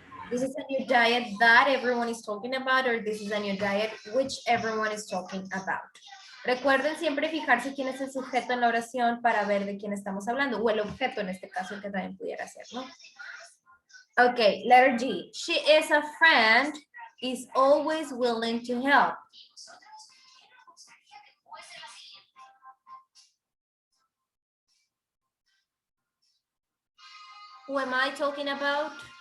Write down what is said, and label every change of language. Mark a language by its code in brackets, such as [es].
[en] This is a new diet that everyone is talking about, or this is a new diet which everyone is talking about. [es] Recuerden siempre fijarse quién es el sujeto en la oración para ver de quién estamos hablando, o el objeto en este caso que también pudiera ser, ¿no? [en] Okay, letter G. She is a friend, is always willing to help. Who am I talking about?